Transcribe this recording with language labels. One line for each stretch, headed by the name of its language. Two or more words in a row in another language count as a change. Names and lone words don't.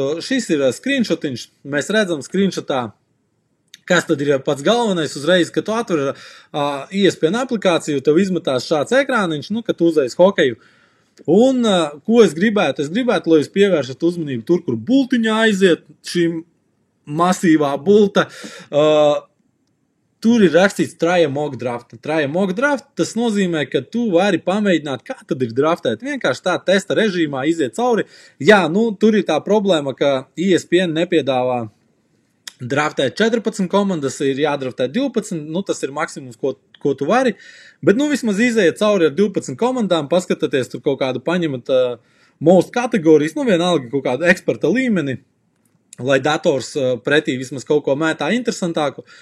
Latvian: Šis ir screenshotiņš, mēs redzam screenshotā, kas tad ir pats galvenais uzreiz, kad tu atver ESPN aplikāciju, tev izmetās šāds ekrāniņš, kad tu uzreiz hokeju. Un, ko es gribētu? Es gribētu, lai jūs pievēršat uzmanību tur, kur bultiņā aiziet, šī masīvā bulta. Tur ir rakstīts
English: try a mock draft. Try a mock draft,
Latvian: tas nozīmē, ka tu vari pamēģināt, kā tad ir draftēt. Vienkārši tā testa režīmā iziet cauri. Jā, tur ir tā problēma, ka ESPN nepiedāvā draftēt 14 komandas, ir jādraftē 12, tas ir maksimums, ko tu vari. Bet, vismaz iziet cauri ar 12 komandām, paskatieties, tur kaut kādu paņemat most kategorijas, vienalga kaut kādu eksperta līmeni, lai dators pretī vismaz kaut ko mētā interesantāku.